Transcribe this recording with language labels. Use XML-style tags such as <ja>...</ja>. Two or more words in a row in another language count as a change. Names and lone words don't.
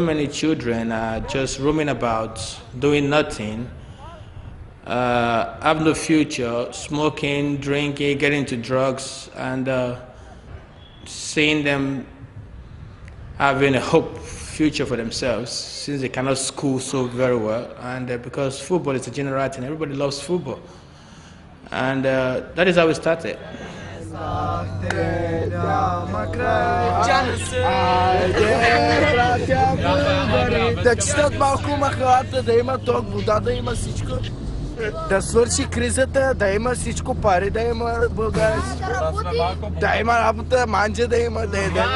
<en>many children are just roaming about, doing nothing, have no future, smoking, drinking, getting into drugs, and seeing them having a hope future for themselves since they cannot school so very well, and because football is a general thing, everybody loves football, and that is how we started.</en> <bg>Да свърши кризата, да има всичко пари, да има българи, да има работа, манджа да има, да еде.</bg>